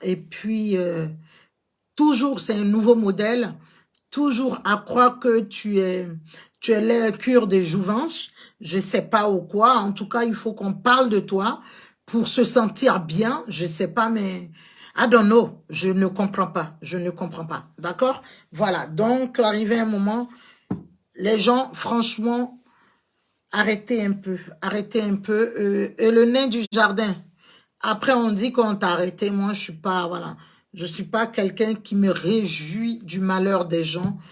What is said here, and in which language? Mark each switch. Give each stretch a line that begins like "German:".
French: Et puis, toujours, c'est un nouveau modèle. Toujours à croire que tu es la cure des jouvences. Je sais pas ou quoi. En tout cas, il faut qu'on parle de toi pour se sentir bien. Je sais pas, mais
English: I don't know.
French: Je ne comprends pas. Je ne comprends pas. D'accord? Voilà. Donc, arrivé un moment, les gens, franchement, arrêtez un peu. Arrêtez un peu. Et le nain du jardin. Après, on dit qu'on t'a arrêté. Moi, je suis pas, voilà. Je suis pas quelqu'un qui me réjouit du malheur des gens.